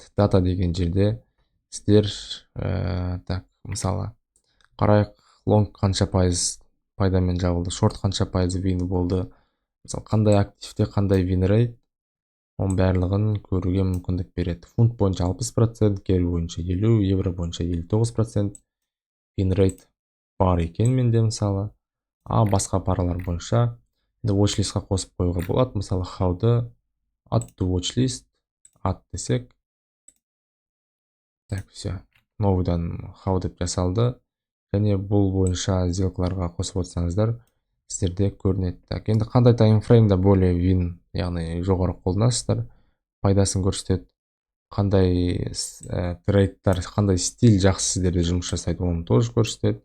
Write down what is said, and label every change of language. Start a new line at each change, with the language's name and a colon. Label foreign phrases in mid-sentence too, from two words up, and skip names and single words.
Kazakh: Дата деген жерде сіздер так, мысалы қарайық, лонг қанша пайыз пайдамен жабылды, шорт қанша пайыз вин болды, мысалы қандай активте қандай вин рейт, оның барлығын көруге мүмкіндік береді. Фунт бойынша 60%, гер бойынша 50%, евро бойынша 59% вин рейт бар екен менде мысалы. Басқа паралар бойынша watchlistқа қосып қоюға болады. Мысалы how'ды
English: add to watchlist, add
Kazakh: десек,
Russian: так, все,
Kazakh: новыйдан how деп жасалды, және бұл бойынша сделкаларға қосып отырсаңыздар сіздерде көрінеді. Так, енді қандай таймфреймда более вин, яғни жоғары қолданасыздар, пайдасын көрсетеді, қандай трейдтар, қандай стиль жақсы сіздерде жұмыс жасайды, оны тоже көрсетеді.